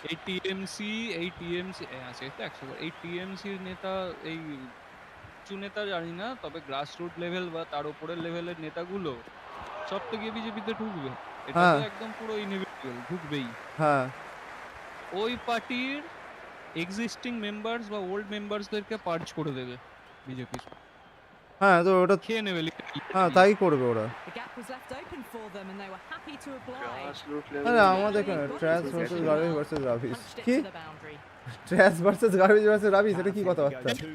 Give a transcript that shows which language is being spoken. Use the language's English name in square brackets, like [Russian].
[Bangla] এই টিএমসি আছে তো 100 এই টিএমসির নেতা, এই উঁচু নেতা জানি না, তবে গ্রাসরুট লেভেল বা তার উপরের লেভেলের নেতাগুলো সব তো গিয়ে বিজেপিতে ঢুকবে। এটা তো একদম পুরো ইনএভিটেবল, ঢুকবেই। হ্যাঁ ওই পার্টির [English] existing members [Bangla] বা ওল্ড মেম্বারসদেরকে পার্জ করে দেবে বিজেপি। হ্যাঁ তো ওটা খেয়ে নেবে। হ্যাঁ তাই করবে ওরা। [English] The gap was left open for them and they were happy to oblige. [Bangla] আরে আমাদের এখানে [English] Trash versus garbage versus rubbish. Punched it [Bangla] কি [English] to the boundary. Trash versus garbage versus rubbish, [Bangla] এটা কি কথাবার্তা?